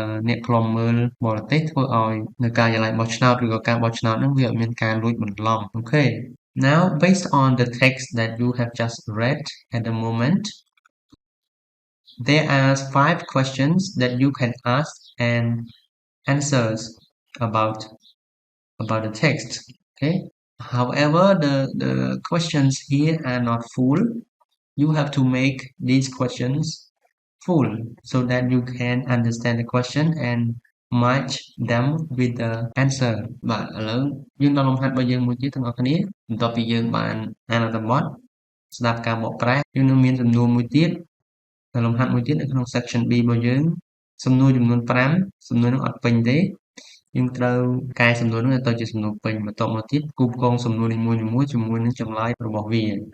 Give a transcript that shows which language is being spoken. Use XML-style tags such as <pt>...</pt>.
<km>អ្នកឃ្លាំមើលបរទេសធ្វើឲ្យនៅការិយាល័យបោះឆ្នោតឬក៏ការបោះឆ្នោតហ្នឹងវាអត់មានការលួចបន្លំ</km> <en>Okay Now based on the text that you have just read at the moment there are 5 questions that you can ask and answers about the text okay However, the questions here are not full. You have to make these questions full so that you can understand the question and match them with the answer.</en> <km>បាទឥឡូវយើងដល់លំហាត់របស់យើងមួយទៀតទាំងអស់គ្នាបន្ទាប់ពីយើងបានអានអត្ថបទស្ដាប់ការបកប្រែយើងនឹងមានសំណួរមួយទៀតនៅលំហាត់មួយទៀតនៅក្នុង section B របស់យើងសំណួរចំនួន5សំណួរនោះអត់ពេញទេយើងត្រូវកែសំណួរនោះទៅជាសំណួរពេញបន្ទាប់មកទៀតគូផ្គងសំណួរនីមួយៗជាមួយនឹងចម្លើយរបស់វា</km>